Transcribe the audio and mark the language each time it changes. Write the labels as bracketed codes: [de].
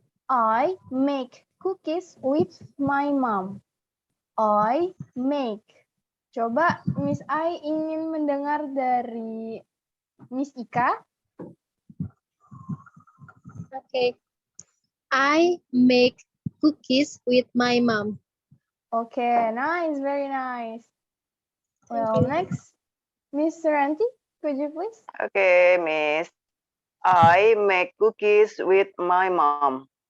[en] I make cookies with my mom. I make. [id] Coba Miss Ai ingin mendengar dari Miss Ika. [en] Okay. I make cookies with my mom. Okay, nice, very nice. Well, Thank you. next, Miss Ranti, could you please? Okay, Miss. I make cookies with my mom.